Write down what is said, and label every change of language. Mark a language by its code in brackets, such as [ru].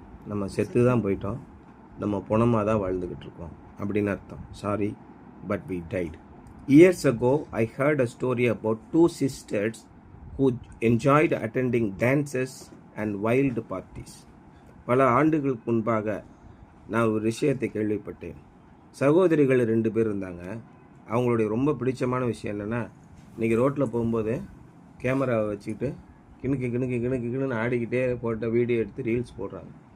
[ta] நம்ம செத்து தான் போயிட்டோம், நம்ம புணமாக தான் வாழ்ந்துக்கிட்டு இருக்கோம் அப்படின்னு அர்த்தம். [en] Sorry but we died. Years ago, I heard a story about two sisters who enjoyed attending dances and wild parties. [ta] பல ஆண்டுகளுக்கு முன்பாக நான் ஒரு விஷயத்தை கேள்விப்பட்டேன். சகோதரிகள் 2 பேர் இருந்தாங்க. அவங்களுடைய ரொம்ப பிடிச்சமான விஷயம் என்னென்னா, இன்றைக்கி ரோட்டில் போகும்போது கேமராவை வச்சுக்கிட்டு கிணுக்கு ஆடிக்கிட்டே போட்ட வீடியோ எடுத்து ரீல்ஸ் போடுறாங்க.